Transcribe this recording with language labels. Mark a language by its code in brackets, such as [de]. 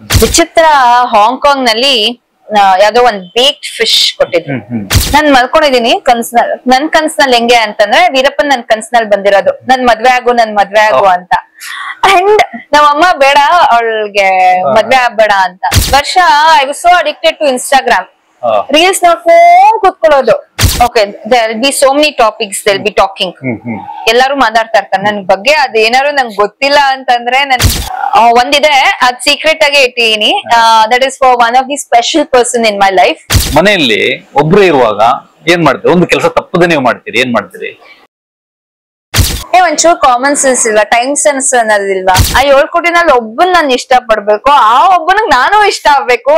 [kn] ವಿಚಿತ್ರ ಹಾಂಗ್ಕಾಂಗ್ ನಲ್ಲಿ ಯಾವ್ದೋ ಒಂದ್ ಬೇಕ್ಡ್ ಫಿಶ್ ಕೊಟ್ಟಿದ್ರು. ನಾನ್ ಮಲ್ಕೊಂಡಿದೀನಿ ಕನ್ಸ್ನಲ್ಲಿ. ನನ್ ಕನ್ಸ್ನಲ್ಲಿ ಹೆಂಗೆ ಅಂತಂದ್ರೆ ವೀರಪ್ಪನ್ ನನ್ ಕನ್ಸ್ನಲ್ಲಿ ಬಂದಿರೋದು ನನ್ ಮದ್ವೆ ಆಗು ಅಂತ. ಅಂಡ್ ನಮ್ಮಮ್ಮ ಬೇಡ ಅವಳಿಗೆ ಮದ್ವೆ ಆಗ್ಬೇಡ ಅಂತ. [en] ವರ್ಷ I was so addicted to Instagram. [kn] Reels ನೋಡ್ಕೊಂಡ್ ಕೂತ್ಕೊಳ್ಳೋದು. [en] Okay, there will be so many topics they'll be talking. [kn] ಎಲ್ಲಾರು ಮಾತಾಡ್ತಾ ಇರ್ತಾರೆ ನನ್ ಬಗ್ಗೆ. ಅದೇನಾದ್ರು ನಂಗೆ ಗೊತ್ತಿಲ್ಲ ಅಂತಂದ್ರೆ ನನ್ ಒಂದಿದೆ, ಅದ್ ಸೀಕ್ರೆಟ್ ಆಗಿ ಇಟ್ಟಿದೀನಿ. [en] That is for one of the special person in my life. [kn] ಮನೆಯಲ್ಲಿ ಒಬ್ರು ಇರುವಾಗ ಏನ್ ಮಾಡ್ತೀರಿ? ಒಂದು ಕೆಲಸ ತಪ್ಪದೆ ನೀವು ಮಾಡ್ತೀರಿ, ಏನ್ ಮಾಡ್ತೀರಿ? ಒಂಚೂರು ಕಾಮನ್ ಸೆನ್ಸ್ ಇಲ್ಲ, ಟೈಮ್ ಸೆನ್ಸ್ ಅನ್ನೋದಿಲ್ವಾ? ಆ 7 ಕೋಟಿನಲ್ಲಿ ಒಬ್ಬನ್ ನಾನು ಇಷ್ಟ ಪಡ್ಬೇಕು, ಆ ಒಬ್ಬನಿಗೆ ನಾನು ಇಷ್ಟ ಆಗ್ಬೇಕು.